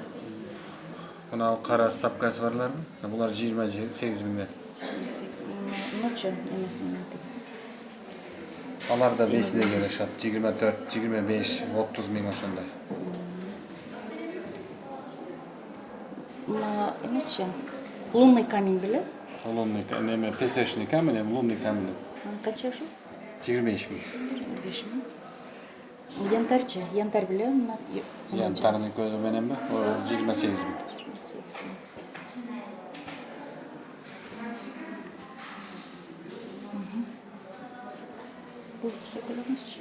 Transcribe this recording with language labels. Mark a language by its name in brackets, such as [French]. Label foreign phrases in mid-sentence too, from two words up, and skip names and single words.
[Kyrgyz] Мына кара ставкасы барларбы? Булар 28 миңден. 28 миң. Ночу эмесинен. Алар да весине жарашат, 24, 25, 30 миң ошондой. Мына эмечи? [Russian] Лунный камень [Kyrgyz] беле? [Russian] Лунный камень, песочный камень, лунный камень. [Kyrgyz] Канча ошо? 25 миң. 25 миң. Янтарчы? Янтар беле? Янтарный көзү менен бе? 28 миң. 28 миң. Бул сөйкөлөрүңүзчү?